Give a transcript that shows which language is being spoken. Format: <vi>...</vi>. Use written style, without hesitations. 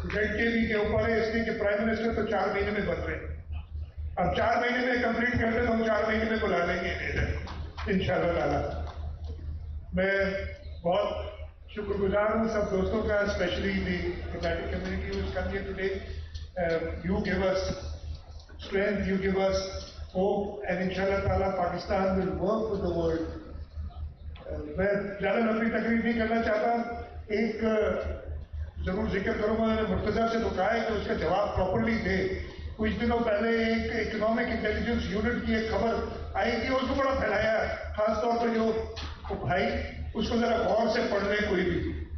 <ur>Z کے be کے اوپر ہے، اس لیے کہ پرائم منسٹر تو 4 مہینے میں بن رہے ہیں. اب 4 مہینے میں کمپلیٹ کرتے تو ہم 4 مہینے میں بلا لیں گے انشاءاللہ تعالیٰ. میں بہت شکر گزار ہوں سب دوستوں کا،</ur> <en>Especially the diplomatic community who's come here today. You give us strength, you give us hope, and inshallah ta'ala Pakistan will work with the world.</en> <ur>میں زیادہ لمبی تقریر نہیں کرنا چاہتا. ایک ضرور ذکر کروں گا، میں نے مرتضیٰ سے تو کہا ہے کہ اس کا جواب پراپرلی دے. کچھ دنوں پہلے ایک اکنامک انٹیلیجنس یونٹ کی ایک خبر آئی تھی، اس کو بڑا پھیلایا، خاص طور پہ جو بھائی اس کو ذرا غور سے پڑھ لیں کوئی بھی.</ur>